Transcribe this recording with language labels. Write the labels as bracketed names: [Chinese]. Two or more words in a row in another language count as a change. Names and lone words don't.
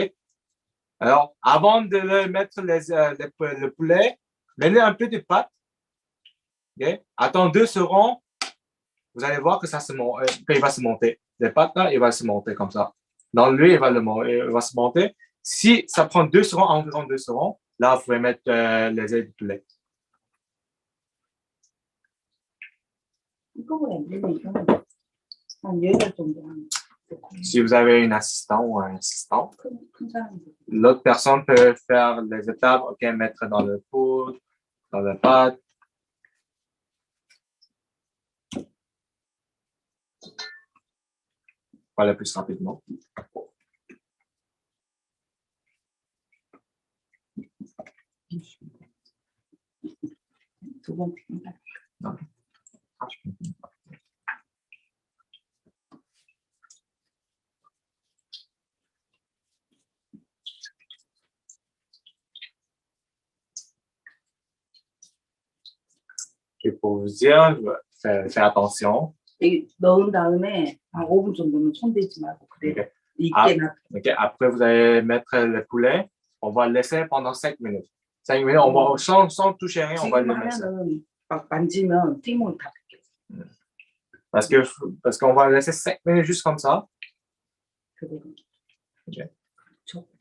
[French] Alors, avant de le mettre le poulet, mettez un peu de pâte. Okay? Attends 2 secondes. Vous allez voir que qu'il va se monter. Les pâtes, là, il va se monter comme ça. Dans l'huile, il va se monter. Si ça prend 2 secondes, environ 2 secondes, là, vous pouvez mettre les ailes de poulet. [Korean] 한 10개 정도 하는 [French] Si vous avez une assistant ou un assistant, [Korean] 큰 사람들. [French] l'autre personne peut faire les étapes, OK, mettre dans le poudre, dans la pâte. Voilà plus rapidement. [Korean] 두 번째. [French] Et pour vous dire, faites attention. [Korean] 여기 넣은 다음에 한 5분 정도는 손대지 말고 그대로 익게 놔둬. [French] Okay. Après, vous allez mettre le poulet. On va le laisser pendant 5 minutes. 5 minutes, on va, sans toucher rien, on va le [Korean] 지금 [French] laisser. [Korean] 하면은 막 만지면 튀김옷 다 벗겨. [French] Parce qu'on va le laisser 5 minutes juste comme ça. [Korean] 그대로. Okay. 저.